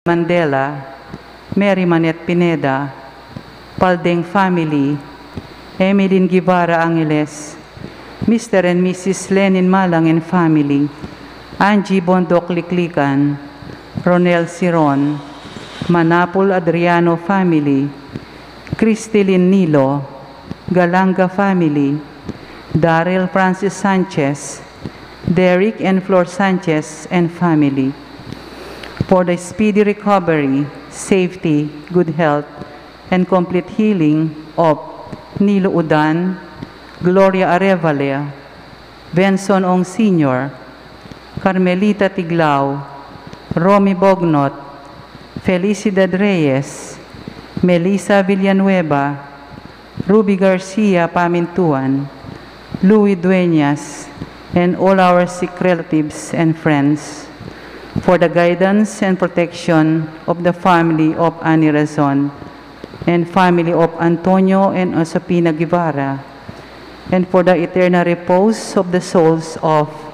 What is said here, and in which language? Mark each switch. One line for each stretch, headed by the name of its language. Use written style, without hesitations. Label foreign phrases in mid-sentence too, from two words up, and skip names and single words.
English: Mandela, Mary Manette Pineda, Paldeng family, Emeline Guevara Angeles, Mr. and Mrs. Lenin Malang and family, Angie Bondok Liklikan, Ronel Siron, Manapul Adriano family, Cristilin Nilo, Galanga family, Daryl Francis Sanchez, Derek and Flor Sanchez and family, for the speedy recovery, safety, good health, and complete healing of Nilo Udan, Gloria Arevalo, Benson Ong Sr., Carmelita Tiglao, Romy Bognot, Felicidad Reyes, Melissa Villanueva, Ruby Garcia Pamintuan, Louis Dueñas, and all our sick relatives and friends, for the guidance and protection of the family of Ani Razon and family of Antonio and Osapina Guevara, and for the eternal repose of the souls of